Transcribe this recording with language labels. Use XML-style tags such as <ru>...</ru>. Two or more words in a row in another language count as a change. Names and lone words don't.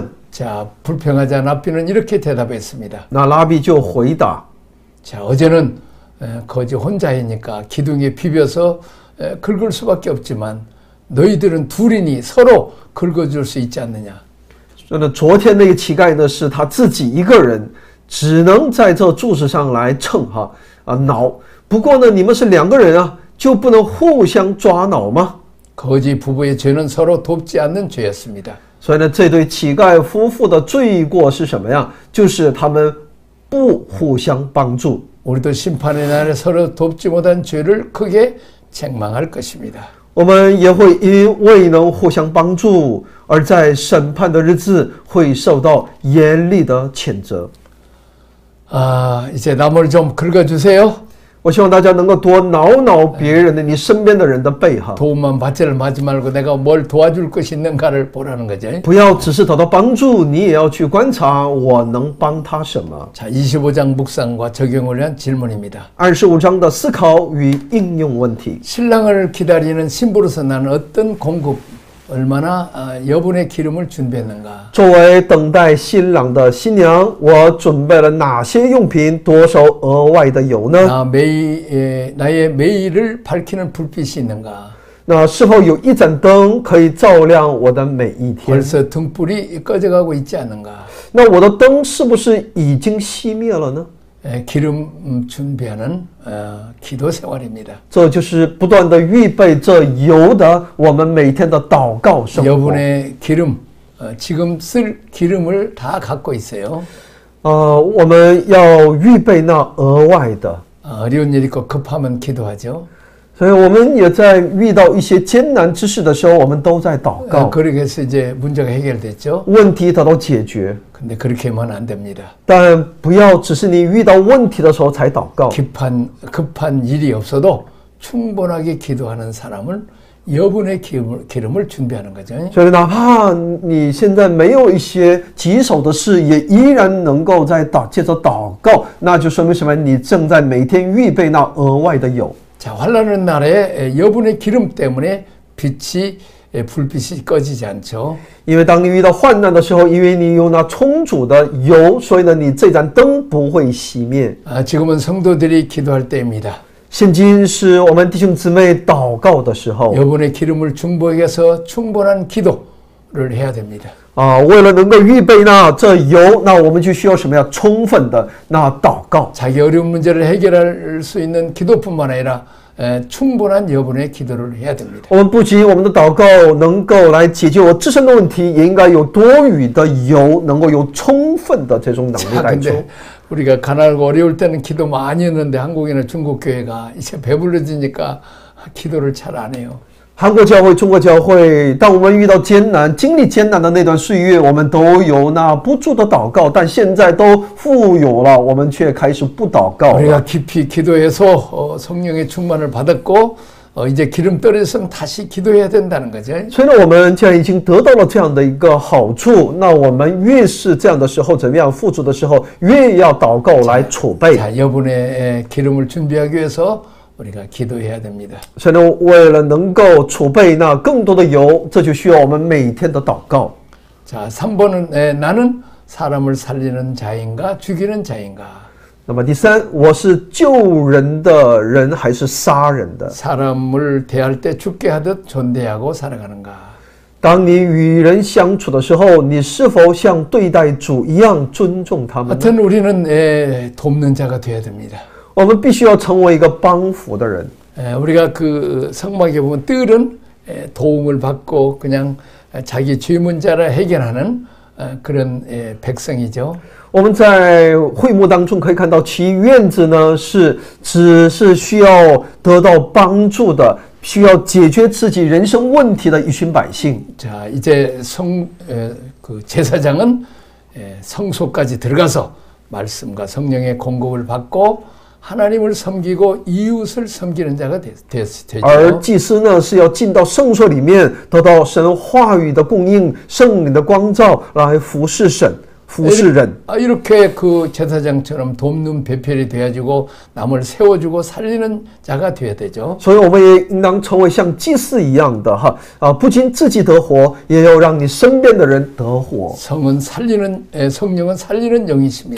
<ko>자, 불평하자 랍비는 이렇게 대답했습니다.</ko> <zh>那拉比就回答：</zh> <ko>자, 어제는 거지 혼자이니까 기둥에 비벼서 긁을 수밖에 없지만 너희들은 둘이니 서로 긁어줄 수 있지 않느냐.</ko> <zh>那昨天那个乞丐呢，是他自己一个人，只能在这柱子上来蹭挠。不过呢，你们是两个人啊，就不能互相抓挠吗？</zh> <ko>거지 부부의 죄는 서로 돕지 않는 죄였습니다.</ko> <zh>所以呢，这对乞丐夫妇的罪过是什么呀？就是他们不互相帮助。</zh> <ko>우리도 심판의 날에 서로 돕지 못한 죄를 크게 책망할 것입니다.</ko> <zh>我们也会因未能互相帮助，而在审判的日子会受到严厉的谴责。</zh> <ko>이제 나무를 좀 긁어주세요.</ko> <zh>我希望大家能够多挠挠别人的你身边的人的背哈，</zh> <ko>도움만 받지를 마지 말고 내가 뭘 도와줄 것이 있는가를 보라는 거죠.</ko> <zh>不要只是得到帮助，你也要去观察我能帮他什么。</zh> <ko>자, 25장 묵상과 적용을 위한 질문입니다.</ko> <zh>25 章的思考与应用问题。</zh> <ko>신랑을 기다리는 신부로서 나는 어떤 공급, 얼마나 여분의 기름을 준비했는가.</ko> <zh>作为等待新郎的新娘，我准备了哪些用品？多少额外的油呢？</zh> <ko>나의 매일을 밝히는 불빛이 있는가.</ko> <zh>那是否有一盏灯可以照亮我的每一天？</zh> <ko>벌써 등불이 꺼져가고 있지 않는가.</ko> <zh>那我的灯是不是已经熄灭了呢？</zh> <ko>기름 준비하는 기도 생활입니다.</ko> <zh>这就是不断的预备这油的我们每天的祷告生活。</zh> <ko>여분의 기름, 지금 쓸 기름을 다 갖고 있어요.</ko> <zh>我们要预备那额外的。</zh> <ko>어려운 일 있고 급하면 기도하죠.</ko> <zh>所以我们也在遇到一些艰难之事的时候，我们都在祷告，</zh> <ko>그렇게 해서 이제 문제가 해결됐죠.</ko> <zh>问题得到解决。</zh> <ko>근데 그렇게 하면 안 됩니다.</ko> <zh>但不要只是你遇到问题的时候才祷告。</zh> <ko>급한 일이 없어도 충분하게 기도하는 사람을 여분의 기름을 준비하는 거죠.</ko> <zh>所以哪怕你现在没有一些棘手的事，也依然能够借着祷告，那就说明什么？你正在每天预备那额外的油。</zh> <ko>자, 환난의 날에 여분의 기름 때문에 불빛이 꺼지지 않죠.</ko> <zh>因为当你遇到患难的时候，因为你有那充足的油，所以呢，你这盏灯不会熄灭。</zh> <ko>지금은 성도들이 기도할 때입니다.</ko> <zh>现今是我们弟兄姊妹祷告的时候。</zh> <ko>여분의 기름을 충분히 해서 충분한 기도를 해야 됩니다.</ko> <zh>为了能够预备这油，那我们就需要什么呀？充分的那祷告。</zh> <ko>자기 어려운 문제를 해결할 수 있는 기도뿐만 아니라 충분한 여분의 기도를 해야 됩니다.</ko> <zh>我们不仅我们的祷告能够来解决我自身的问题，也应该有多余的油，能够有充分的这种能力来做。</zh> <ko>우리가 가난하고 어려울 때는 기도 많이 했는데 한국이나 중국 교회가 이제 배불러지니까 기도를 잘 안 해요.</ko> <zh>韩国教会、中国教会，当我们遇到艰难、经历艰难的那段岁月，我们都有那不住的祷告，但现在都富有了，我们却开始不祷告了。</zh> <ko>우리가 깊이 기도해서 성령의 충만을 받았고 이제 기름 떨어졌으면 다시 기도해야 된다는 거죠.</ko> <zh>所以呢，我们既然已经得到了这样的一个好处，那我们越是这样的时候，怎么样富足的时候，越要祷告来储备。</zh> <ko>자, 여분의 기름을 준비하기 위해서 우리가 기도해야 됩니다.</ko> <zh>所以呢，为了能够储备那更多的油，这就需要我们每天的祷告。</zh> <ko>자, 3번은 나는 사람을 살리는 자인가 죽이는 자인가?</ko> <zh>那么第三，我是救人的人还是杀人的？</zh> <ko>사람을 대할 때 죽게 하듯 존대하고 살아가는가?</ko> <zh>当你与人相处的时候，你是否像对待主一样尊重他们呢？</zh> <ko>하여튼 우리는 돕는 자가 되어야 됩니다.</ko> <zh>我们必须要成为一个帮扶的人。</zh> <ko>우리가 그 성막에 보면 뜰은 도움을 받고 그냥 자기 죄 문제를 해결하는 그런 백성이죠.</ko> <zh>我们在会幕当中可以看到，其院子呢只是需要得到帮助的，需要解决自己人生问题的一群百姓。</zh> <ko>자, 이제 그 제사장은 성소까지 들어가서 말씀과 성령의 공급을 받고 하나님을 섬기고 이웃을 섬기는 자가 되죠.</ko> <zh>而祭司呢，是要进到圣所里面，得到神话语的供应、圣灵的光照，来服侍神、服侍人。</zh> <ko>이렇게 그 제사장처럼 돕는 배필이 되어지고 남을 세워주고 살리는 자가 되어야 되죠.</ko> <zh>所以我们也应当成为像祭司一样的不仅自己得活，也要让你身边的人得活。</zh> <ko>성령은 살리는 영이십니다.</ko>